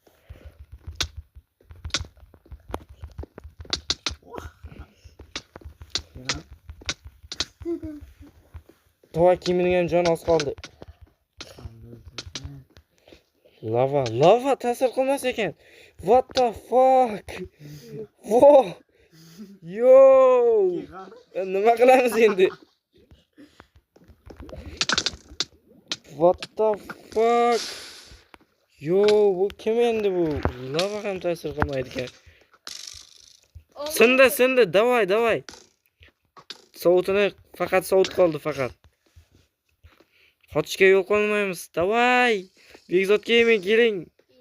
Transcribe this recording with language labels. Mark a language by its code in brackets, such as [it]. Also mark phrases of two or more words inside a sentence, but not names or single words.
[uz] Davay kimning ham joni oz qoldi. Lava ta'sir qilmas ekan. [en] What the fuck? Whoa! [uz] Yo! Nima qilamiz endi? [en] What the fuck? [uz] Yo, bu kim endi bu? Lava ham ta'sir qilmaydi ekan. Sindi, davay. Sovutini faqat sovut qoldi faqat. Qochishga yo'l qo'ymaymiz. Davay! Bekzod Gaming keling.